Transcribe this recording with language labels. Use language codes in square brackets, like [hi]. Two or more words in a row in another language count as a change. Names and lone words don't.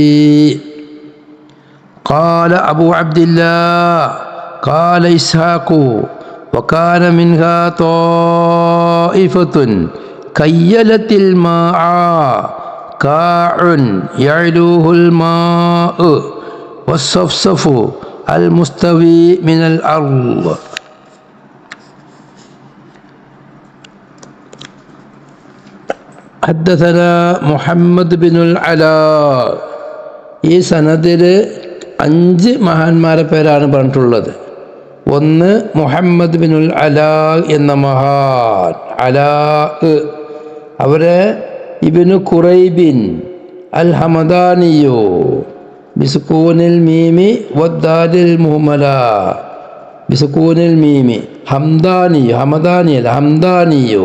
[ar] قال أبو عبد الله قال إسحاق وكان منها طائفة كيلت الماء كاع يعلوه الماء والصفصف المستوي من الأرض. حدثنا محمد بن العلاء. [ml] ഈ സനദിൽ 5 മഹാന്മാരെ പേരാണ് പറഞ്ഞിട്ടുള്ളത്. ഒന്ന് മുഹമ്മദ് ബിനുൽ അലാ എന്ന മഹാൻ. അലാ അവരെ ഇബ്നു ഖുറൈബിൻ അൽ ഹമദാനിയോ [ar] بسكون الميم والدال المهملة بسكون الميم [ml] ഹംദാനിയോ, ഹമദാനി അല്ല ഹംദാനിയോ.